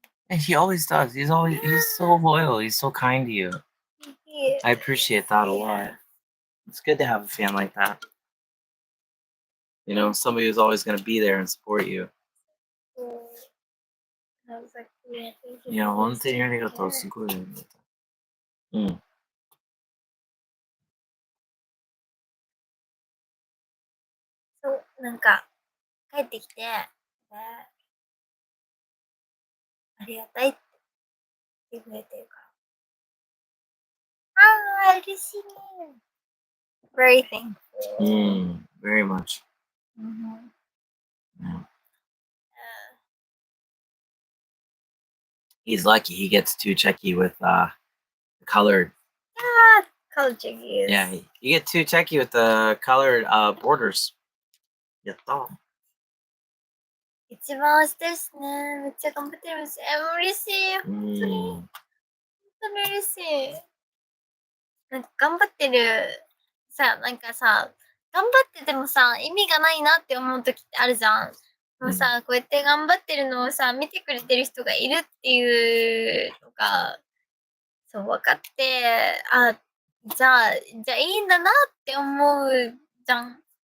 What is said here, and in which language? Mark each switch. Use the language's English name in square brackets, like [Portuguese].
[English] And he always does. He's so loyal. He's so kind to you. Yeah. I appreciate that a lot. It's good to have a fan like that. You know, somebody who's always going to be there and support you. I was like, yeah, thank you. [Japanese] いや、本当にありがとう。すごいありがとう。うん。そう、なんか、帰ってきて、ありがたいって言ってくれてるから。嬉しいね。 [English] Very thankful. Very much. Mm-hmm. Yeah. He's lucky he gets two Cheki with colored. Colored Cheki. Yeah, you get two Cheki with the colored borders. [Japanese] やった。一番推してるしね。めっちゃ頑張ってるし。嬉しい。本当に。本当に嬉しい。なんか頑張ってる。なんかさ、頑張っててもさ、意味がないなって思う時ってあるじゃん。もうさ、こうやって頑張ってるのをさ、見てくれてる人がいるっていうのが、そう、分かって、じゃあいいんだなって思うじゃん。